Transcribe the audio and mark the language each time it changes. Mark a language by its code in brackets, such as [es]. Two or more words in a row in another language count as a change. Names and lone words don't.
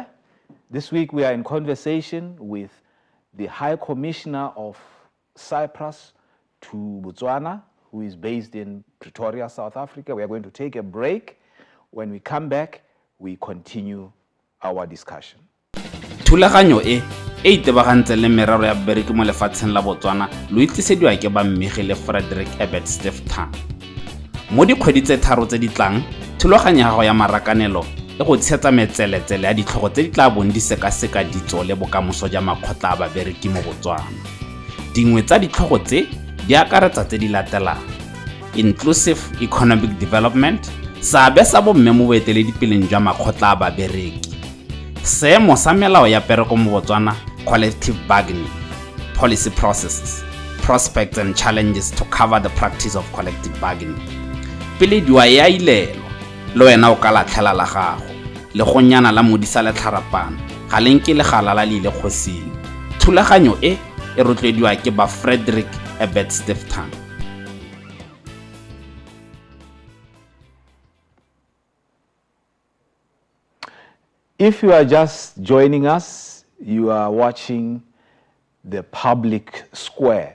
[en] This week we are in conversation with the High Commissioner of Cyprus to Botswana, who is based in Pretoria, South Africa. We are going to take a break. When we come back, we continue our discussion. [tn] Thulaganyo e itebagantse le merero ya bereki mo lefatsheng la Botswana lo itlisediwa ke ba mmegi le Frederick Ebert Stiftung. Mo dikgwedi tse tharo tse di tlang, thulaganyo ya gago ya marakanelo e go tshetsa metseletsele ya ditlhogo tse di tla bong di sekaseka ditso le bokamoso ja makgotla a babereki mo Botswana. Dingwe tsa ditlhogo tse di akaretsa tse di latelang: [en] inclusive economic development, [tn] seabe sa bomme mo boeteledipeleng jwa makgotla a babereki, seemo sa melao ya pereko mo Botswana, [en] collective bargaining, policy processes, prospects and challenges to cover the practice of collective bargaining. [tn] Pele diwa ya ilelo, le wena o ka latlhela la gago, le go nyana la modisa le tlharapana, ga lenke le galala le ile kgosing. Thulaganyo e rotlediwa ke ba Frederick Ebert Stiftung. [en] If you are just joining us, you are watching the Public Square.